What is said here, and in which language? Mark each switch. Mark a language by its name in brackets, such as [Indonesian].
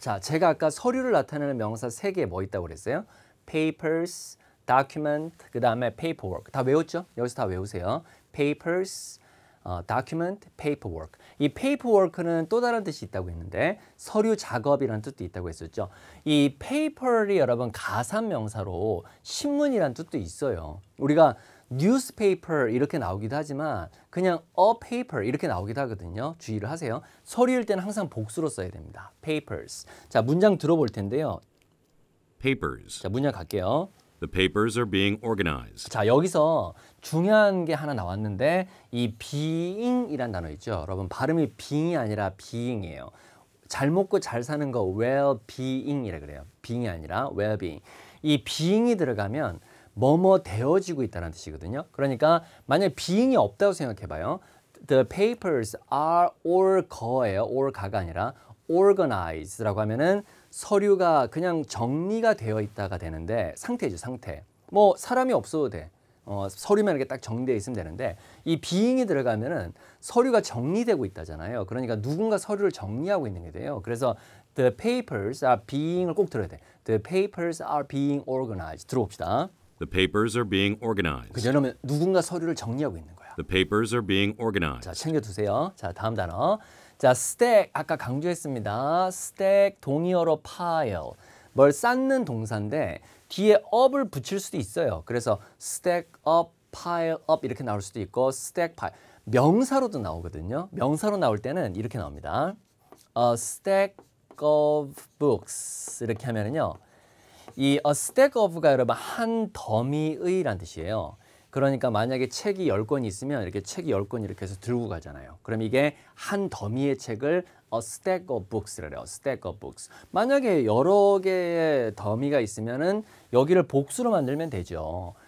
[Korean] 자, 제가 아까 서류를 나타내는 명사 3개 뭐 있다고 그랬어요? [English] papers, document, [Korean] 그 다음에 [English] paperwork. [Korean] 다 외웠죠? 여기서 다 외우세요. papers, document, paperwork. 이 paperwork는 또 다른 뜻이 있다고 했는데 서류 작업이라는 뜻도 있다고 했었죠. 이 paper이 여러분 가산 명사로 신문이라는 뜻도 있어요. 우리가 newspaper 이렇게 나오기도 하지만 그냥 a paper 이렇게 나오기도 하거든요. 주의를 하세요. 서류일 때는 항상 복수로 써야 됩니다. papers. 자, 문장 들어볼 텐데요. [English] Papers. [Korean] 자, 문장 갈게요. [English] The papers are being organized. [Korean] 자, 여기서 중요한 게 하나 나왔는데 이 being이란 단어 있죠. 여러분 발음이 being이 아니라 being이에요. 잘 먹고 잘 사는 거 well-being이라 그래요. being이 아니라 well-being. 이 being이 들어가면 뭐뭐 되어지고 있다는 뜻이거든요. 그러니까 만약에 being이 없다고 생각해 봐요. [English] The papers are all 거예요. [Korean] all 가가 아니라 organized라고 하면은 서류가 그냥 정리가 되어 있다가 되는데 상태죠, 상태. 뭐 사람이 없어도 돼. 서류만 이렇게 딱 정리되어 있으면 되는데 이 being이 들어가면은 서류가 정리되고 있다잖아요. 그러니까 누군가 서류를 정리하고 있는 게 돼요. 그래서 the papers are being을 꼭 들어야 돼. [English] The papers are being organized. [Korean] 들어봅시다. [English] The papers are being organized. [Korean] 그죠? 그러면 누군가 서류를 정리하고 있는 거야. [English] The papers are being [Korean] 자, [English] organized. [Korean] 챙겨두세요. 자, 다음 단어. 자, stack 아까 강조했습니다. [English] stack 동의어로 pile. [Korean] 뭘 쌓는 동사인데 뒤에 up을 붙일 수도 있어요. 그래서 [English] stack up, pile up [Korean] 이렇게 나올 수도 있고 [English] stack pile. [Korean] 명사로도 나오거든요. 명사로 나올 때는 이렇게 나옵니다. [English] A stack of books [Korean] 이렇게 하면은요. 이 a stack of가 여러분 한 더미의란 뜻이에요. 그러니까 만약에 책이 10권이 있으면 이렇게 책이 10권 이렇게 해서 들고 가잖아요. 그럼 이게 한 더미의 책을 a stack of books라고 해요. [English] stack of books. [Korean] 만약에 여러 개의 더미가 있으면은 여기를 복수로 만들면 되죠.